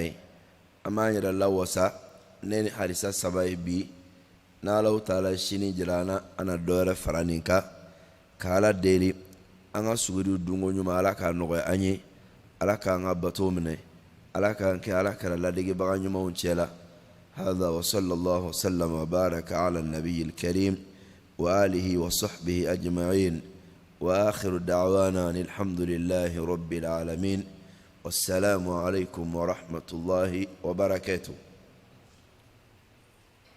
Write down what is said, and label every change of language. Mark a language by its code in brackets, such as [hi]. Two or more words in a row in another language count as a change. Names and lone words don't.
[bm] ye an b'an yɛrɛ lawasa ne ni hadisa saba ye bi n'Alahu taala sini jira an na an na dɔ wɛrɛ fara nin kan ka Ala deli an ka suguri dunko ɲuman Ala k'a nɔgɔya an ye Ala k'an ka bato minɛ Ala k'an kɛ Ala kɛra ladegebaga ɲumanw cɛla [ar] هذا وصلى الله وسلم وبارك على النبي الكريم وآله وصحبه أجمعين وآخر دعوانا الحمد لله رب العالمين والسلام عليكم ورحمة الله وبركاته.